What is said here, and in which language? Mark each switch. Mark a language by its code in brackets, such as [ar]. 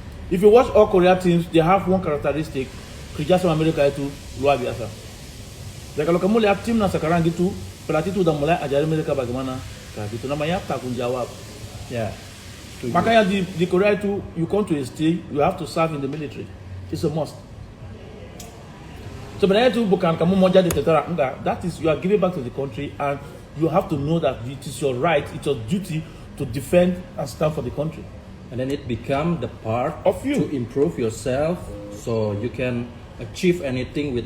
[en] If you watch all Korea teams, they have one characteristic. [id] Kerja sama mereka itu luar biasa. Dan kalau kamu lihat timnas sekarang gitu, pelatih itu udah mulai ajarin mereka bagaimana kayak gitu. Namanya tanggung jawab. Ya. Yeah. Makanya di Korea itu, [en] you come to a state, you have to serve in the military. It's a must. [id] Sebenarnya itu bukan kamu mau jadi tentara, enggak. [en] That is you are giving back to the country and you have to know that it is your right, it's your duty to defend and stand for the country. And then it become the part of you to improve yourself, so you can achieve anything with